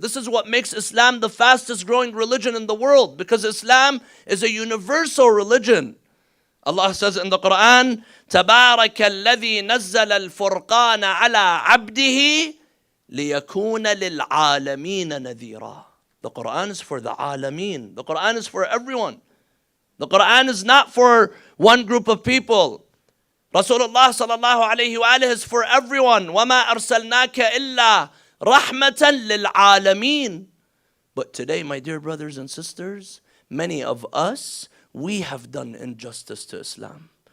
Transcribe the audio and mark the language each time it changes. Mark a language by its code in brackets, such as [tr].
[en] This is what makes Islam the fastest growing religion in the world, because Islam is a universal religion. Allah says in the Quran, [ar] تَبَارَكَ الَّذِي نَزَّلَ الْفُرْقَانَ عَلَىٰ عَبْدِهِ لِيَكُونَ لِلْعَالَمِينَ نَذِيرًا. [en] The Quran is for the alameen. The Quran is for everyone. The Quran is not for one group of people. Rasulullah sallallahu alayhi wa is for everyone. [ar] وَمَا أَرْسَلْنَاكَ إِلَّا رَحْمَةً لِلْعَالَمِينَ. [en] But today, my dear brothers and sisters, many of us, we have done injustice to Islam.